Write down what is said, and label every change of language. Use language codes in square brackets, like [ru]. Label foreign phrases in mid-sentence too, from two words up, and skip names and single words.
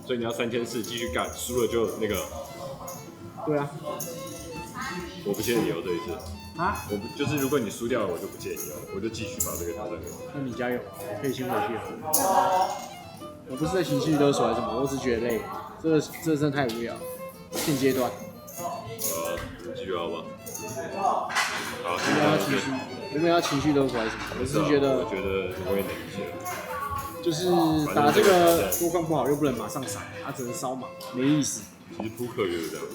[zh] 所以你要3000次繼續幹，輸了就那個。對啊。我不借你哦，這一次。啊？我不就是如果你輸掉了，我就不借你哦，我就繼續把這個挑戰給我。那你加油，我可以先回去了。我不是在情緒勒索還是什麼，我只是覺得累。這真的太無聊。現階段。繼續好吧。好，我們要情緒勒索還是什麼？我是覺得。我覺得我也能理解。就是打這個多槓不好，又不能馬上閃，它只能燒嘛，沒意思。其實撲克就是這樣。